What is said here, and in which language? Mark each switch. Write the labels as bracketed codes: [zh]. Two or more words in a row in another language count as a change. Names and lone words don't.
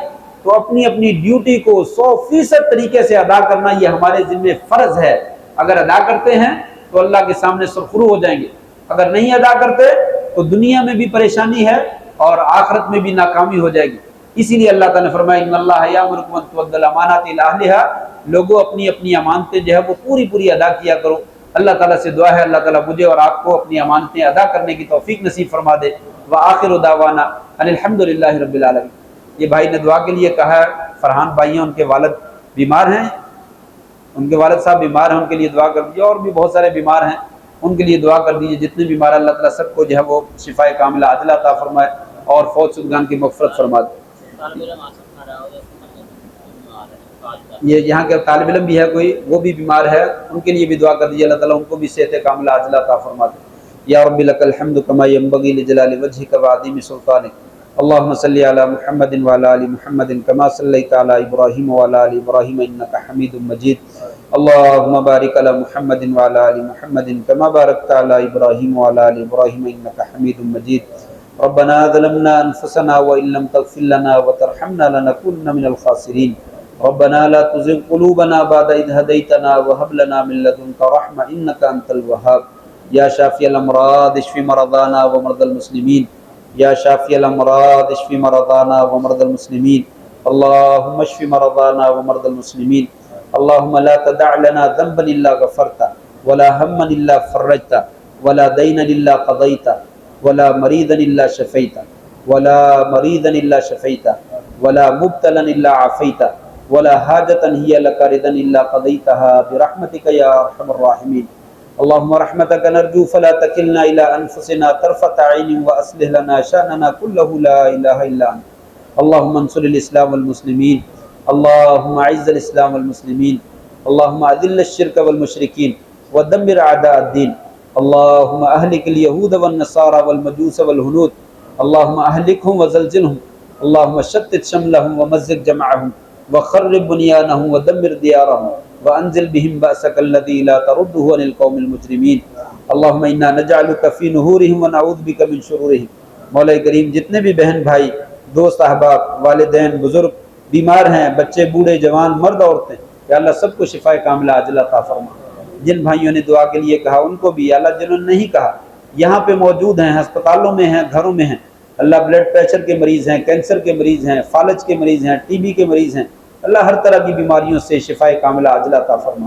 [ur] تو اپنی اپنی ڈیوٹی کو 100% طریقے سے ادا کرنا یہ ہمارے ذمے فرض ہے. اگر ادا کرتے ہیں تو اللہ کے سامنے سرخرو ہو جائیں گے، اگر نہیں ادا کرتے تو دنیا میں بھی پریشانی ہے اور آخرت میں بھی ناکامی ہو جائے گی. اسی لیے اللہ تعالیٰ نے فرمایا [ar] إن الله يأمركم أن تؤدوا الأمانات إلى أهلها, [ur] لوگو اپنی اپنی امانتیں جو ہے وہ پوری پوری ادا کیا کرو. اللہ تعالیٰ سے دعا ہے اللہ تعالیٰ مجھے اور آپ کو اپنی امانتیں ادا کرنے کی توفیق نصیب فرما دے. [ar] وآخر دعوانا أن الحمد لله رب العالمين. [ur] یہ بھائی نے دعا کے لیے کہا ہے، فرحان بھائی ہیں، ان کے والد بیمار ہیں، ان کے والد صاحب بیمار ہیں، ان کے لیے دعا کر دیجیے. اور بھی بہت سارے بیمار ہیں، ان کے لیے دعا کر دیجیے۔ جتنے بیمار اللہ تعالیٰ سب کو جو ہے وہ شفائے کاملہ عاجلہ عطا فرمائے اور فوت شدگان کی مغفرت فرما دے. یہ یہاں کے طالب علم بھی ہے کوئی، وہ بھی بیمار ہے، ان کے لیے بھی دعا کر دیجیے، اللہ تعالیٰ ان کو بھی صحت کاملہ عاجلہ عطا فرما دے. [ar] يا ربي لك الحمد كما ينبغي لجلال وجهك وعظيم سلطانك. اللهم صل على محمد وعلى آل محمد كما صليت على إبراهيم وعلى آل إبراهيم إنك حميد مجيد. اللهم بارك على محمد وعلى آل محمد كما باركت على إبراهيم وعلى آل إبراهيم إنك حميد مجيد. ربنا ظلمنا أنفسنا وإن لم تغفر لنا وترحمنا لنكونن من الخاسرين. ربنا لا تزغ قلوبنا بعد إذ هديتنا وهب لنا من لدنك رحمة إنك أنت الوهاب. يا شافي الأمراض اشف مرضانا ومرضى المسلمين، يا شافي الأمراض اشف مرضانا ومرضى المسلمين. اللهم اشف مرضانا ومرضى المسلمين. اللهم لا تدع لنا ذنبا إلا غفرت ولا هما إلا فرجت ولا دينا إلا قضيت ولا مريضا إلا شفيت ولا مريضا إلا شفيت ولا مبتلى إلا عافيت ولا حاجة هي لك رضا إلا قضيتها برحمتك يا أرحم الراحمين. اللهم رحمتك نرجو فلا تكلنا إلى أنفسنا طرفة عين وأصلح لنا شأننا كله لا إله إلا أنت. اللهم انصر الإسلام والمسلمين، اللهم أعز الإسلام والمسلمين، اللهم أذل الشرك والمشركين ودمر أعداء الدين. اللهم أهلك اليهود والنصارى والمجوس والهنود، اللهم أهلكهم وزلزلهم، اللهم شتت شملهم ومزق جمعهم وخرب بنيانهم ودمر ديارهم وأنزل بهم بأسك الذي لا ترده عن القوم المجرمين. اللهم إنا نجعلك في نحورهم ونعوذ بك من شرورهم. [ur] مولا کریم جتنے بھی بہن بھائی، دوست احباب، والدین، بزرگ بیمار ہیں، بچے، بوڑھے، جوان، مرد، عورتیں، یا اللہ سب کو شفائے کاملہ عاجلہ عطا فرما. جن بھائیوں نے دعا کے لیے کہا ان کو بھی، اللہ جنہوں نے نہیں کہا یہاں پہ موجود ہیں، اسپتالوں میں ہیں، گھروں میں ہیں، اللہ [en] blood pressure [ur] کے مریض ہیں، کینسر کے مریض ہیں، فالج کے مریض ہیں، ٹی بی کے مریض ہیں، اللہ ہر طرح کی بیماریوں سے شفائے کاملہ عاجلہ عطا فرما.